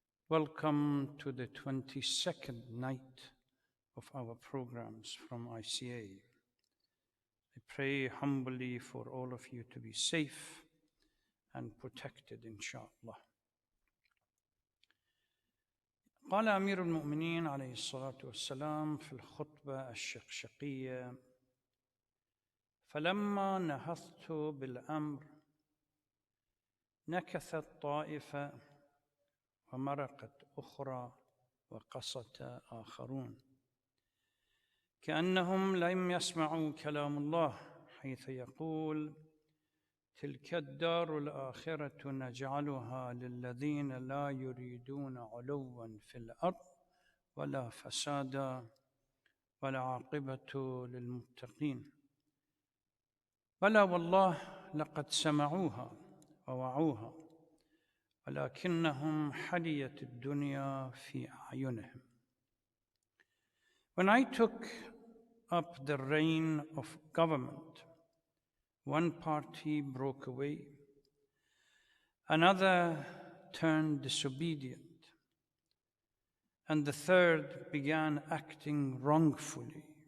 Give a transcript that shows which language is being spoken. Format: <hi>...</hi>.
<en>Welcome to the 22nd night of our programs from ICA. I pray humbly for all of you to be safe and protected, inshallah.</en> <ar>قال أمير المؤمنين عليه الصلاة والسلام في الخطبة الشقشقية: فلما نهضت بالأمر نكثت طائفة ومرقت أخرى وقصت آخرون، كأنهم لم يسمعوا كلام الله حيث يقول: تلك الدار الآخرة نجعلها للذين لا يريدون علوا في الأرض ولا فسادا والعاقبة للمتقين. بلى والله لقد سمعوها ووعوها ولكنهم حليت الدنيا في أعينهم.</ar> <en>When I took up the reign of government, one party broke away, another turned disobedient, and the third began acting wrongfully,</en>